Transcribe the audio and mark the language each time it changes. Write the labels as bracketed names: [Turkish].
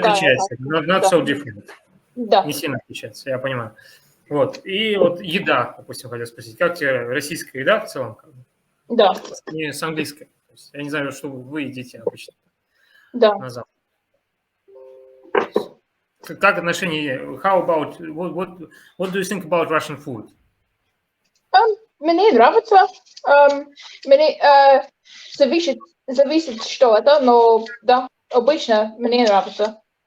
[English] отличается. Not so different. [Russian] Да. Не сильно отличается, я понимаю. Вот. И вот еда, допустим, хотел спросить. Как тебе российская еда в целом? Да. Не с английской. То есть, я не знаю, что вы едите обычно. Да. На Запад. Как отношение? [English] How about what do you think about Russian food? [Russian] Мне нравится. Мне зависит, что это, но да, обычно мне нравится.